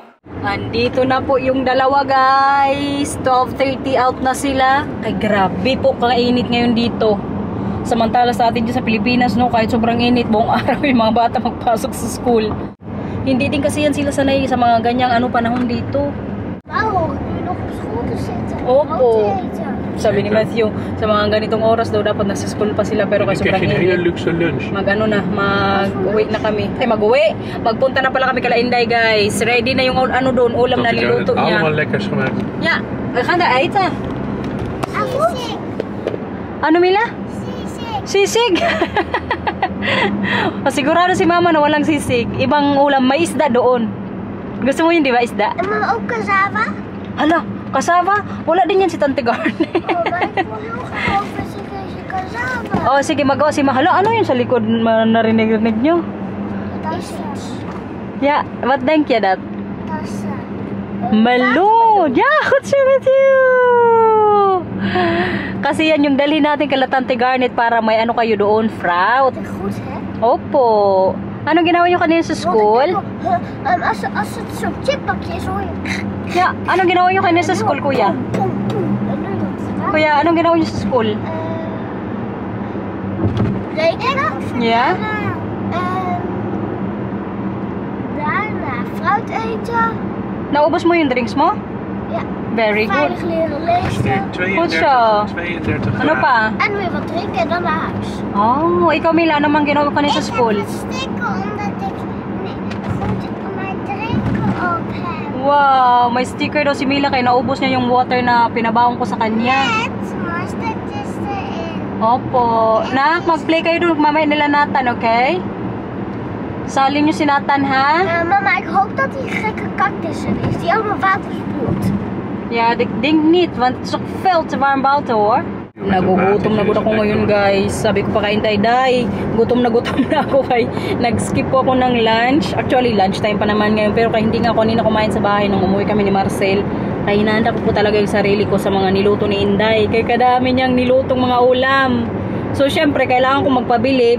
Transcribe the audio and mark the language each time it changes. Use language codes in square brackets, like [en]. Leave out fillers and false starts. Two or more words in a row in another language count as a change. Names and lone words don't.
[tl] Andito na po yung dalawa, guys. 12:30 out na sila. Ay, grabe po kainit ngayon dito. Samantala sa atin dyan sa Pilipinas, kahit sobrang init, buong araw yung mga bata magpasok sa school. Hindi din kasi yan sila sanay sa mga ganyang panahon dito. [nl] Waarom? Nu nog op school te zitten. [tl] Opo. [nl] Brood te eten. [tl] Sabi ni Matthew, sa mga ganitong oras daw dapat nasa school pa sila pero kasi sobrang [nl] een hele [tl] init. [nl] luxe lunch. [tl] Mag-uwi na kami. Ay, mag-uwi. Magpunta na pala kami kala Inday, guys. Ready na yung doon, ulam na niluto niya. [nl] Allemaal lekkers gemaakt. Ja, we gaan daar eten. [tl] Sisig. Ano, Mila? Sisig. Sisig! Sigurado si Mama na walang sisig. Ibang ulam, may isda doon. Gusto mo yun, di ba, isda? [nl] En maar ook cassava. [tl] Hala, kasava? Wala din yan si Tante Garnet. [nl] Maar ik wil heel graag over deze cassava. [tl] Oh, sige, magawa si Mahalo. Ano yun sa likod narinig-rinig nyo? [nl] Tassen. Ja, wat denk je dat? Tassen. Meloen! Ja, goed zo met you! [tl] Kasi yan yung dalhin natin kala Tante Garnet para may kayo doon, fruit. [nl] Wat ik goed heb. [tl] Opo. Anong ginawa nyo kanina sa school? [nl] Als het zo'n chippakje is, hoor je. Ja, [tl] anong ginawa nyo kanina sa school, kuya? Pum, pum. [nl] En doe je dat. [tl] Kuya, anong ginawa nyo sa school? [nl] Rekenen. Ja? Daarna fruit eten. [tl] Naubos mo yung drinks mo? [nl] Ja. [en] Very good. [nl] Veilig leren lezen. Goed zo. 32 [tl] Ano pa? [nl] En weer wat drinken en dan naar huis. [tl] Oh, ikaw Mila, ano mang ginawa ka sa school? [nl] Ik heb een sticker omdat ik goed mijn drinken op heb. [tl] Wow, may sticker daw si Mila kaya naubos niya yung water na pinabaon ko sa kanya. [nl] Met mustard is erin. [tl] Opo. Nak, mag-play kayo doon mamaya nila Nathan, okay? Salin niyo si Nathan, ha? [nl] Mama, ik hoop dat die gekke cactus er is, die allemaal water spoelt. Ja, ik denk niet, want het is toch veel te warm buiten, hoor. [tl] Nagugutom na ako ngayon guys. Sabi ko pa kay Day, gutom na ako kay nag-skip po ako ng lunch. [en] Actually lunch time [tl] pa naman ngayon, pero kaya hindi nga ako kanina kumain sa bahay nung umuwi kami ni Marcel. Kaya hinahanda ko po talaga yung sarili ko sa mga niluto ni Inday. Kaya kadami niyang nilutong mga ulam. So syempre kailangan ko magpabilib.